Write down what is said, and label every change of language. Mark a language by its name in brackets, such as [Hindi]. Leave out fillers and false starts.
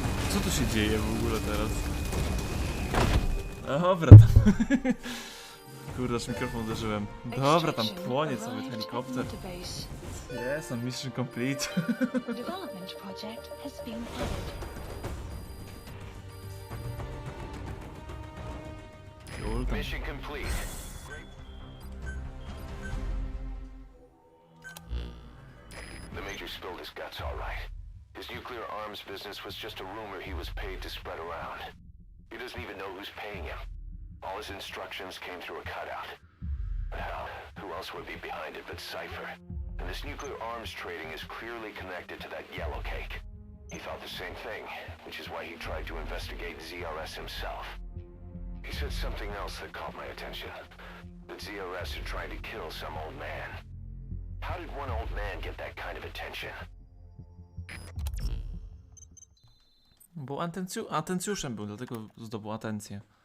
[Polish] Co tu się dzieje w ogóle teraz? Dobra, tam... Kurde, aż mikrofon uderzyłem. Dobra, tam płonie cały helikopter. [English] Yes, I'm mission complete. Development project has been added. Mission complete. The Major spilled his guts all right. His nuclear arms business was just a rumor he was paid to spread around. He doesn't even know who's paying him. All his instructions came through a cutout. Well, who else would be behind it but Cypher? And this nuclear arms trading is clearly connected to that yellow cake. He thought the same thing, which is why he tried to investigate ZRS himself. He said something else that caught my attention. That ZRS are trying to kill some old man. How did one old man get that kind of attention? [Polish] Był atencjuszem był, dlatego zdobył atencję.